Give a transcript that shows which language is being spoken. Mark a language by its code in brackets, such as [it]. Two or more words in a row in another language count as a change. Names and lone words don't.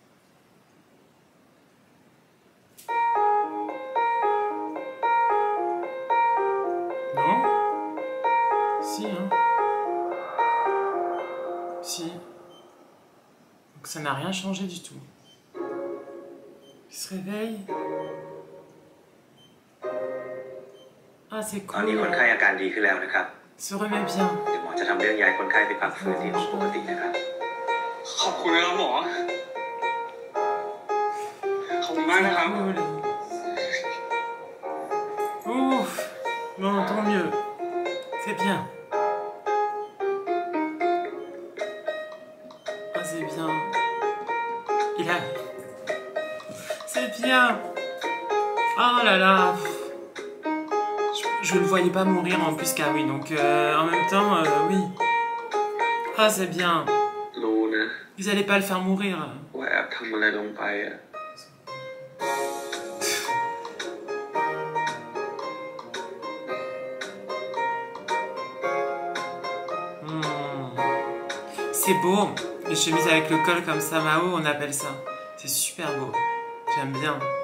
[fr] Non? Si, hein? Si. Donc ça n'a rien changé du tout. Il se réveille. Ah, c'est [th] ตอนนี้ [fr] cool. [th] คนไข้อาการดีขึ้นแล้วนะครับ [fr] Se remet bien. [th] เดี๋ยวหมอจะทำเรื่องย้ายคนไข้ไปพักฟื้นที่ห้องปกตินะครับ ขอบคุณนะครับหมอ ขอบคุณมากนะครับ [fr] Cool. Ouf. Bon, tant mieux. C'est bien. Ah, c'est bien. Il a... C'est bien. Oh là là. Je ne le voyais pas mourir en plus Kawi, donc en même temps, oui. Ah, c'est bien. [th] รู้นะ [fr] Vous allez pas le faire mourir. [th] ว่าแอบทำอะไรลงไปอะ [fr] C'est beau. Les chemises avec le col comme ça, Mao, on appelle ça. C'est super beau. J'aime bien.